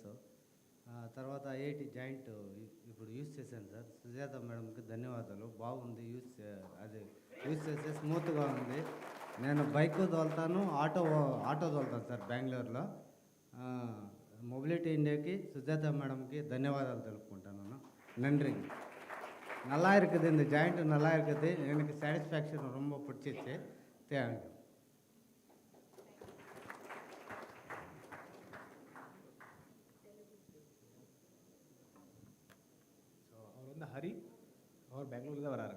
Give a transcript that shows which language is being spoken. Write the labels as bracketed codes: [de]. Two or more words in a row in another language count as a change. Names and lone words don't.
[te] తర్వాత IIT జాయింట్ ఇప్పుడు యూజ్ చేశాను సార్. సుజాత మేడంకి ధన్యవాదాలు, బాగుంది అది యూజ్ చేస్తే స్మూత్గా ఉంది. నేను బైక్ తోలుతాను, ఆటో తోలుతాను సార్ బెంగళూరులో. మొబిలిటీ ఇండియాకి సుజాత మేడంకి ధన్యవాదాలు తెలుపుకుంటాను. [ta] நன்றி. நல்லா இருக்குது, இந்த ஜாயிண்ட் நல்லா இருக்குது, எனக்கு சாட்டிஸ்ஃபேக்ஷன் ரொம்ப பிடிச்சிச்சு. தேங்க்யூ. அவர் வந்து ஹரி, அவர் பெங்களூர் தான் வராருங்க.